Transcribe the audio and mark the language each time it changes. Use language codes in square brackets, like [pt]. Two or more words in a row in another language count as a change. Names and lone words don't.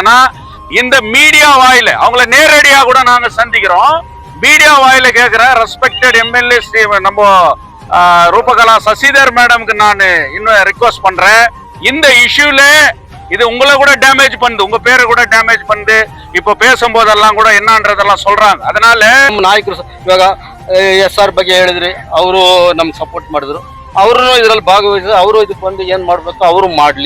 [ta] ஏன்னா இந்த மீடியா வாயில அவங்கள நேரடியா கூட நாங்க சந்திக்கிறோம். மீடியா வாயில கேட்கிற [en] respected MLA [ta] நம்ம ரூபகலா சசிதர் மேடம்க்கு நான் இன்னும் ரிக்வெஸ்ட் பண்றேன். இந்த இஷ்யூல இது உங்களை கூட டேமேஜ் பண்ணுது, உங்க பேரை கூட டேமேஜ் பண்ணுது. இப்போ பேசும்போதெல்லாம் கூட என்னன்றதெல்லாம் சொல்றாங்க. ಅದனால [kn] ನಾಯಕರು ಇವಾಗ SR ಬಗ್ಗೆ ಹೇಳಿದ್ರಿ, ಅವರು ನಮ್ಗೆ ಸಪೋರ್ಟ್ ಮಾಡಿದ್ರು. ಅವರು ಇದರಲ್ಲಿ ಭಾಗವಹಿಸಿ ಅವರು ಇದಕ್ಕೆ ಬಂದು ಏನ್ ಮಾಡ್ಬೇಕು ಅವರು ಮಾಡ್ಲಿ.